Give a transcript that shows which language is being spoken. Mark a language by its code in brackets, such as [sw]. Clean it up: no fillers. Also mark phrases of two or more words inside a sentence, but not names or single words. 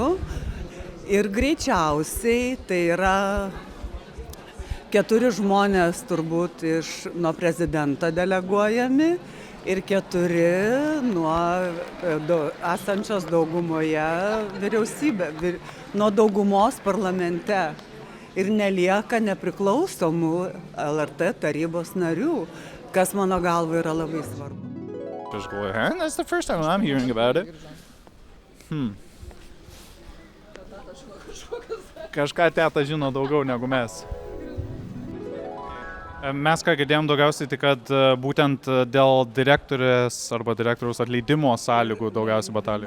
[lt] Ir greičiausiai tai yra 4 žmonės turbūt nuo prezidento deleguojami ir 4 nuo esančios daugumoje vyriausybė, nuo daugumos parlamente. Ir nelieka nepriklausomų LRT tarybos narių, kas mano galva yra labai svarbu. Aš galvoju, [en] that's the first time I'm hearing about it. [lt] Kažką teta žino daugiau negu mes. Mes ką girdėjom daugiausiai, tai kad būtent dėl direktorės arba direktoriaus atleidimo sąlygų daugiausiai batalijų.